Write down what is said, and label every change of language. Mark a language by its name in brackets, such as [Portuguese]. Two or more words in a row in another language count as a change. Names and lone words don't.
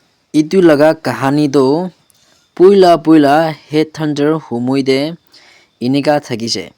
[Naga Pidgin] Itu laga kahani do puila [English] head hunter [Naga Pidgin] humoide inika thakise.